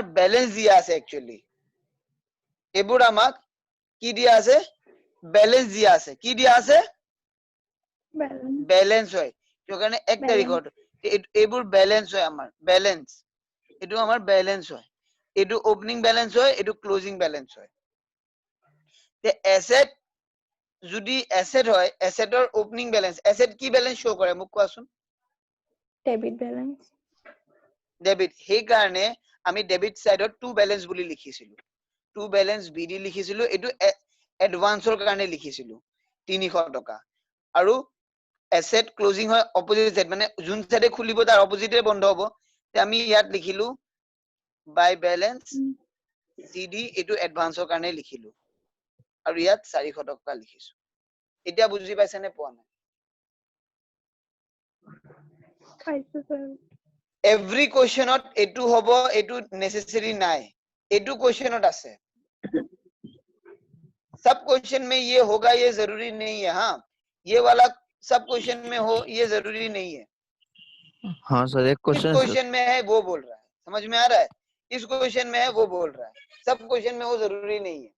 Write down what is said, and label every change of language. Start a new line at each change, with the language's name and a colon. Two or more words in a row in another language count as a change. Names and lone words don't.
Assamese: ব্যালেন্স দিয়া আছে একচুয়ালি এইবোৰ আমাক কি দিয়া আছে ব্যালেন্স দিয়া আছে কি দিয়া আছে ব্যালেন্স হয় তো কাৰণে 1 তাৰিখত এইবোৰ ব্যালেন্স হয় আমাৰ ব্যালেন্স এটো আমাৰ ব্যালেন্স হয় এটো
English: opening balance
Assamese: হয় এটো
English: closing balance
Assamese: হয় তে এসেট যদি এসেট হয় এসেটৰ
English: opening balance asset
Assamese: কি
English: balance show
Assamese: কৰে মোক কোৱাচোন
English: Debit balance.
Assamese: ডেবিট সেই কাৰণে আমি ডেবিট সাইডত
English: to balance
Assamese: বুলি লিখিছিলো
English: to balance BD
Assamese: লিখিছিলো এটো এডভান্সৰ কাৰণে লিখিছিলো 300 টকা আৰু
English: asset closing
Assamese: হয়
English: opposite side
Assamese: মানে যোন সাইডে খুলিব তাৰ অপোজিটে বন্ধ হ'ব তে আমি ইয়াত লিখিলো
English: by balance CD
Assamese: এটো এডভান্সৰ কাৰণে লিখিলো আৰু ইয়াত 400 টকা লিখিছো এতিয়া বুজি পাইছা নে পোৱা নাই
English: Paisa, sir.
Assamese: এভৰি কোৱেশ্চনত এটো হ'ব এটো নেসেসারি নাই এটো কোৱেশ্চনত আছে
Hindi: सब क्वेश्चन में ये होगा ये जरूरी नहीं है हाँ ये वाला सब क्वेश्चन में हो ये जरूरी नहीं है हाँ सर एक किस क्वेश्चन क्वेश्चन में है वो बोल रहा है समझ में आ रहा है इस क्वेश्चन में है वो बोल रहा है, सब क्वेश्चन में वो जरूरी नहीं है।